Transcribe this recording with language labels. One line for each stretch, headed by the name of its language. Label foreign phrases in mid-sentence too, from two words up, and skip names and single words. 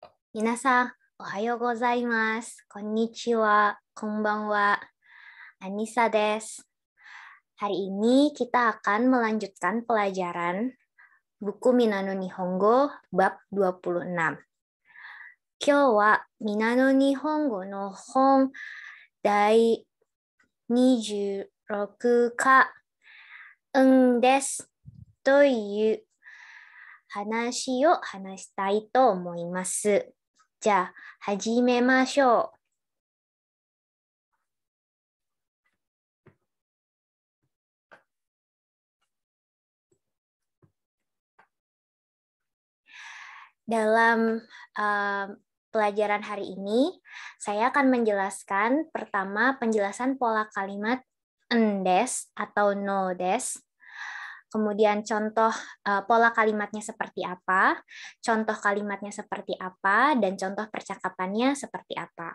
Japanese: 皆さん、おはようございます。こんにちは、こんばんは. Anissa des.
Indonesian: Hari ini kita akan melanjutkan pelajaran buku Minano Nihongo bab 26.
Japanese: 今日はMinano Nihongoの本第26課ですという話を話したいと思います。じゃあ、始めましょう。
Indonesian: Dalam pelajaran hari ini, saya akan menjelaskan pertama penjelasan pola kalimat endes atau
Japanese: のです,
Indonesian: kemudian contoh pola kalimatnya seperti apa, contoh kalimatnya seperti apa, dan contoh percakapannya seperti apa.